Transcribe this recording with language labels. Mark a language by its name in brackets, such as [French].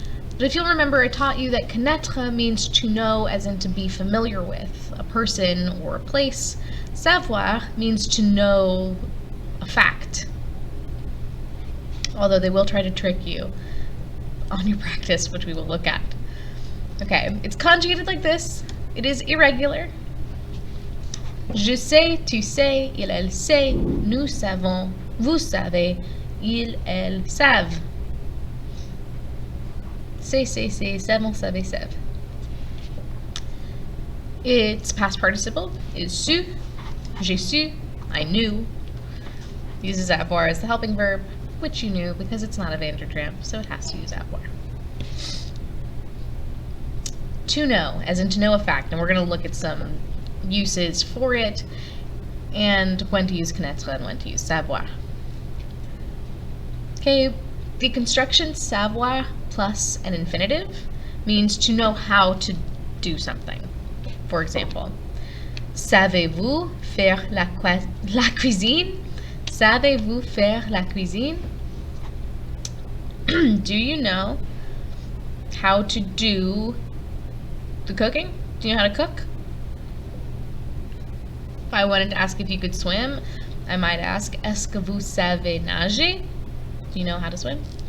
[English] But if you'll remember, I taught you that connaître means to know, as in to be familiar with a person or a place. Savoir means to know a fact. Although they will try to trick you on your practice, which we will look at. Okay, it's conjugated like this. It is irregular. [French] Je sais, tu sais, il, elle sait, nous savons, vous savez, ils, elles savent. C'est, savons, savez, savent. [English] Its past participle is su, j'ai su, I knew. Uses avoir as the helping verb, which you knew because it's not a Vandertramp, so it has to use avoir. To know, as in to know a fact, and we're going to look at some uses for it, and when to use connaître and when to use savoir. Okay, the construction savoir plus an infinitive means to know how to do something. [French] For example, savez-vous faire la cuisine? Savez-vous faire la cuisine? [English] Do you know how to do the cooking? Do you know how to cook? If I wanted to ask if you could swim, I might ask, [French] est-ce que vous savez nager? [English] Do you know how to swim?